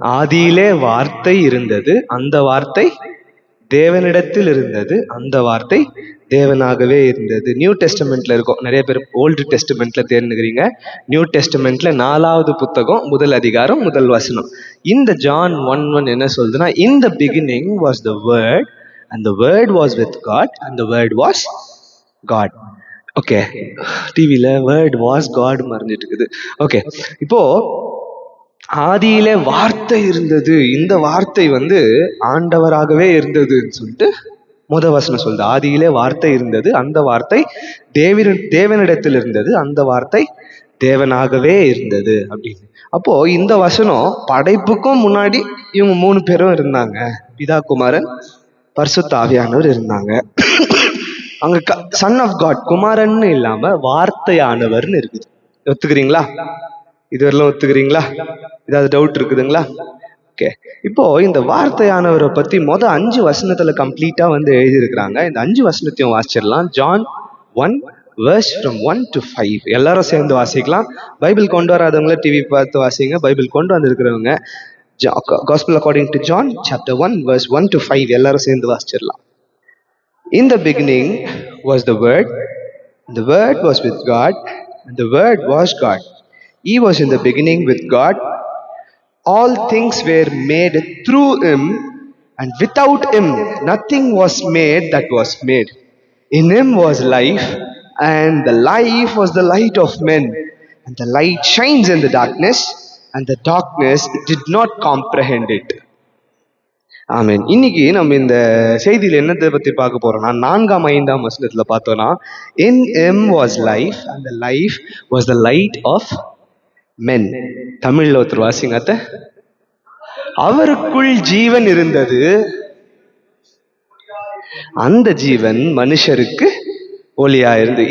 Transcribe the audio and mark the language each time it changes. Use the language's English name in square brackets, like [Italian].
[Tamil] ஆதியிலே வார்த்தை இருந்தது, அந்த வார்த்தை தேவனிடத்தில் இருந்தது, அந்த வார்த்தை தேவனாகவே இருந்தது. நியூ டெஸ்டமெண்ட்ல இருக்கும். நிறைய பேர் ஓல்டு டெஸ்டமெண்ட்ல தேர்ந்துக்கிறீங்க. நியூ டெஸ்டமெண்ட்ல 4வது புத்தகம், முதல் அதிகாரம், முதல் வசனம். இந்த ஜான் 1:1 என்ன சொல்லுதுன்னா, [English] In the beginning was the word and the word was with God and the word was God. [Tamil] Okay, டிவியில [English] word was God [Tamil] மறைஞ்சிட்டு இருக்குது. ஓகே, இப்போ ஆதியிலே வார்த்தை இருந்தது, இந்த வார்த்தை ஆண்டவராகவே இருந்ததுன்னு சொல்லிட்டு வசனம் சொல்லுது. ஆதியிலே வார்த்தை இருந்தது, அந்த வார்த்தை தேவனிடத்தில் இருந்தது, அந்த வார்த்தை தேவனாகவே இருந்தது அப்படின்னு. அப்போ இந்த வசனம் படைப்புக்கும் முன்னாடி இவங்க 3 பேரும் இருந்தாங்க. பிதா, குமாரன், பரிசுத்த ஆவியானவர் இருந்தாங்க. அங்க சன் ஆஃப் காட், குமாரன்னு இல்லாம வார்த்தையானவர்னு இருக்குது. ஒத்துக்கிறீங்களா? இதுவரையிலும் ஒத்துக்கிறீங்களா? ஏதாவது டவுட் இருக்குதுங்களா? ஓகே, இப்போ இந்த வார்த்தையானவரை பத்தி 5 வசனத்துல கம்ப்ளீட்டா எழுதியிருக்கிறாங்க. இந்த 5 வசனத்தையும் வாசிச்சிடலாம். [English] John 1 verse from 1 to 5. [Tamil] எல்லாரும் சேர்ந்து வாசிக்கலாம். பைபிள் கொண்டு வராதவங்கள டிவி பார்த்து வாசிங்க. பைபிள் கொண்டு வந்திருக்கிறவங்க [English] Gospel according to John, chapter 1, verse 1 to 5. [Tamil] எல்லாரும் சேர்ந்து வாசிச்சிடலாம். [English] In the beginning was the Word, and the Word was with God, and the Word was God. He was in the beginning with God. All things were made through him, and without him nothing was made that was made. In him was life, and the life was the light of men. And the light shines in the darkness, and the darkness did not comprehend it. [Tamil] ஆமென். இன்னைக்கு நம்ம இந்த செய்தியில என்னத்தை பத்தி பார்க்க போறோம்னா, 4ஆம் 5ஆம் வசனத்துல பார்த்தோம்னா, [English] in him was life, and the life was the light of men. [Tamil] தமிழ்ல ஒருத்தர் வாசிங்க. அவருக்குள் ஜீவன் இருந்தது, அந்த ஜீவன் மனுஷருக்கு ஒளியா இருந்து.